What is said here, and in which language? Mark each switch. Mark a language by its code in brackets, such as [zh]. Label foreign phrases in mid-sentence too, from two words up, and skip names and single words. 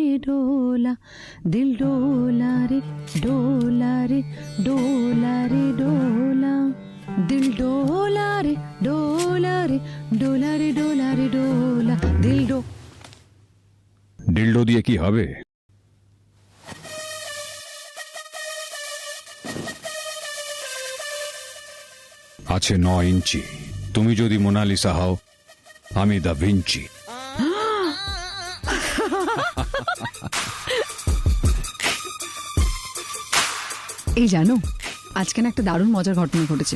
[hi] डोला, दिल डोला रे डोला रे डोला रे डोला, दिल डोला रे डोला रे डोला रे डोला रे डोला, दिल डो। [bn] ডিলডো দিয়ে কি হবে? আছে 9 ইঞ্চি। তুমি যদি মোনালিসা হও, আমি দা ভিঞ্চি। এই জানো, আজকে না একটা দারুণ মজার ঘটনা ঘটেছে।